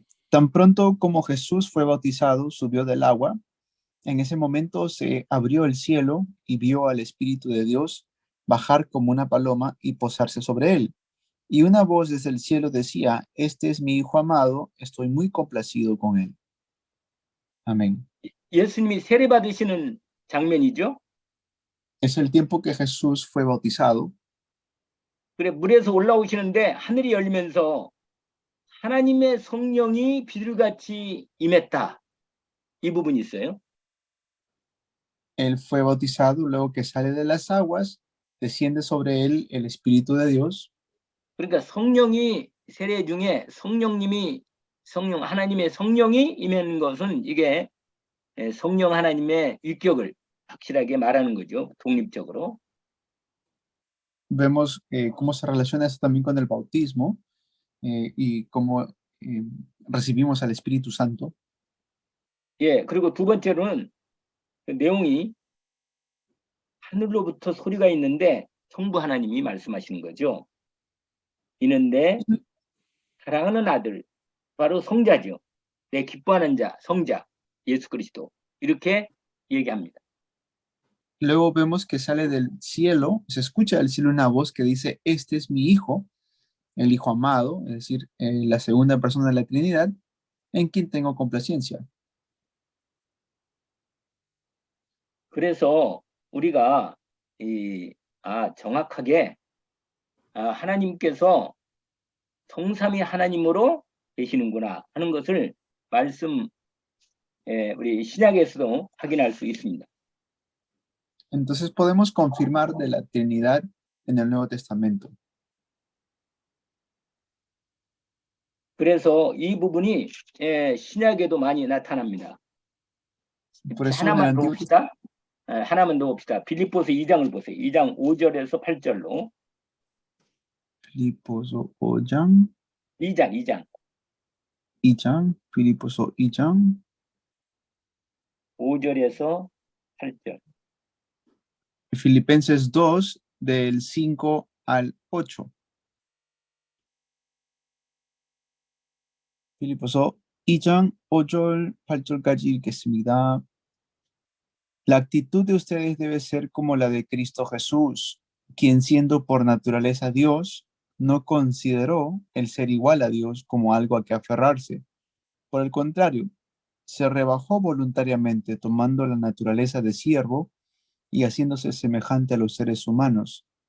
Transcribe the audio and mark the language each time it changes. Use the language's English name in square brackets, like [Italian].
[Spanish] Tan pronto como Jesús fue bautizado, subió del agua. En ese momento se abrió el cielo y vio al Espíritu de Dios bajar como una paloma y posarse sobre él. Y una voz desde el cielo decía, este es mi Hijo amado, estoy muy complacido con él. Amén. [Korean] 예수님이 세례 받으시는 장면이죠. [Spanish] Es el tiempo que Jesús fue bautizado. [Korean] 그래 물에서 올라오시는데 하늘이 열리면서 하나님의 성령이 비둘같이 임했다. 이 부분이 있어요. [Spanish] Él fue bautizado, luego que sale de las aguas, desciende sobre él el Espíritu de Dios. [Korean] 그러니까 성령이 세례 중에 하나님의 성령이 임하는 것은 이게 성령 하나님의 위격을 확실하게 말하는 거죠. 독립적으로. [Spanish] Vemos cómo se relaciona esto también con el bautismo y cómo recibimos al Espíritu Santo. [Korean] 예, 그리고 두 번째로는 그 내용이 하늘로부터 소리가 있는데 성부 하나님이 말씀하시는 거죠. 있는데 사랑하는 아들, 바로 성자죠. 내 기뻐하는 자, 성자, 예수 그리스도. 이렇게 얘기합니다. [Spanish] Luego vemos que sale del cielo, se escucha del cielo una voz que dice, este es mi Hijo, el Hijo amado, es decir, la segunda persona de la Trinidad, en quien tengo complacencia. [Korean] 그래서 우리가 정확하게 하나님께서 성삼위 하나님으로 계시는구나 하는 것을 우리 신약에서도 확인할 수 있습니다. [Spanish] Entonces podemos confirmar de la Trinidad en el Nuevo Testamento. [Korean] 그래서 이 부분이 신약에도 많이 나타납니다. [Spanish] Por eso en el [Korean] 하나만 더 [Spanish] Antiguo [Korean] 봅시다. 하나만 더 봅시다. 빌립보서 2장을 보세요. 2장 5절에서 8절로. Filiposo 5장, 2장. 2장, Filiposo 2장, 5절에서 8절. [Spanish] Filipenses 2, del 5 al 8. [Korean] Filiposo 2장 5절, 8절까지 읽겠습니다. [Spanish] La actitud de ustedes debe ser como la de Cristo Jesús, quien siendo por naturaleza Dios, no consideró el ser igual a Dios como algo a que aferrarse. Por el contrario, se rebajó voluntariamente tomando la naturaleza de siervo y haciéndose semejante a los seres humanos.